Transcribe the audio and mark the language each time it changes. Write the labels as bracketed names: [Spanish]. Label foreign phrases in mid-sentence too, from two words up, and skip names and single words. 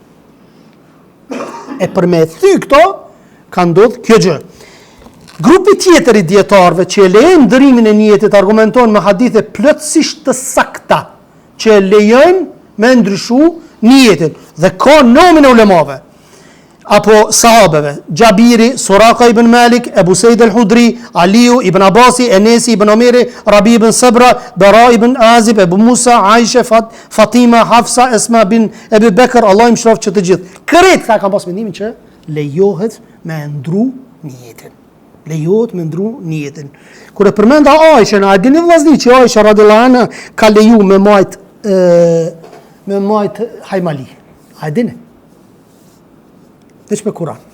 [Albanian] E për me thy këto, ka ndodhë kjo gjë. Grupi tjetër i dietarëve që e lejojnë ndërimin e niyetit argumenton me hadithe plotësisht të sakta që e lejojnë me ndryshu niyetin dhe ka nomin e ulemave apo sahabeve: Gjabiri, Suraka ibn Malik, Ebu Sejid al-Hudri, Aliu ibn Abasi, Enesi ibn Omeri, Rabi ibn Sabra, Bara ibn Azib, Ebu Musa, Aisha, Fatima, Hafsa, Esma bin Ebu Bekër, Allah im shrofë që të gjithë. Këret këta kam pas mendimin që lejohet me ndru niyetin. Lejohet me ndru niyetin. Kur e përmenda Aisha, a dini vllazni që Aisha [Arabic] رضي الله عنها [Albanian] ka leju me majt hajmali? A dini? Veç me Kur'an.